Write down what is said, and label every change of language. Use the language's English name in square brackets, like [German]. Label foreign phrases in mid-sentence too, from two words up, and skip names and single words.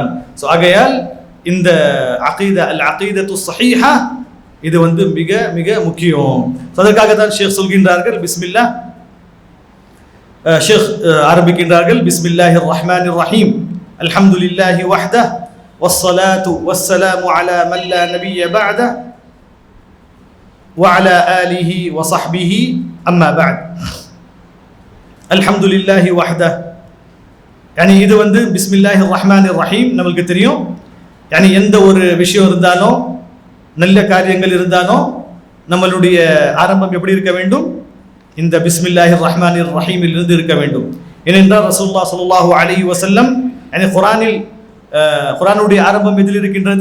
[Tamil] ஆகையால் இந்த அகீதா [Arabic] العقيدة الصحيحة [Tamil] இது மிக மிக முக்கியம். அதற்காக தான் ஷேக் சொல்கின்றார்கள், பிஸ்மில்லாஹ், ஷேக் ஆரம்பிக்கின்றார்கள், [Arabic] بسم الله الرحمن الرحيم الحمد لله وحده والصلاة والسلام على من لا نبي بعده وعلى آله وصحبه أما بعد. الحمد لله وحده. [Tamil] இது [Arabic] بسم الله الرحمن الرحيم [Tamil] நமக்கு தெரியும். எந்த ஒரு விஷயம் இருந்தாலும், நல்ல காரியங்கள் இருந்தாலும் நம்மளுடைய ஆரம்பம் எப்படி இருக்க வேண்டும்? இந்த [Arabic] بسم الله الرحمن الرحيم [Tamil] இருந்து இருக்க வேண்டும். ஏனென்றால் [Arabic] رسول الله صلى الله عليه وسلم [Tamil] குர்ஆனுடைய ஆரம்பம் எதில் இருக்கின்றது?